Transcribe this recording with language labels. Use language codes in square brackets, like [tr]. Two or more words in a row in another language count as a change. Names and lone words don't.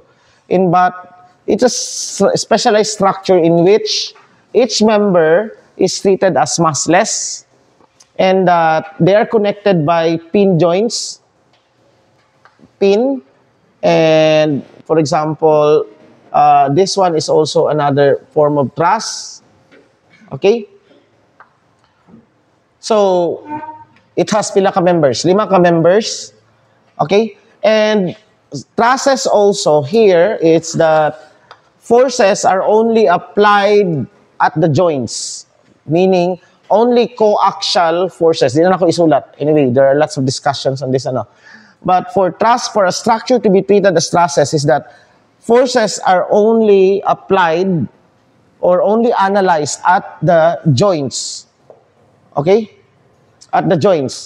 [en] But it's a specialized structure in which each member is treated as massless, and they are connected by pin joints. Pin, and for example, this one is also another form of truss. Okay? So, it has [ceb] pila ka [en] members? [ceb] 5 ka members. Okay? [en] And trusses also here, it's that forces are only applied at the joints. Meaning, only coaxial forces. [ceb] Di na ako isulat. [en] Anyway, there are lots of discussions on this. But for a structure to be treated as trusses is that forces are only applied or only analyzed at the joints. Okay? At the joints.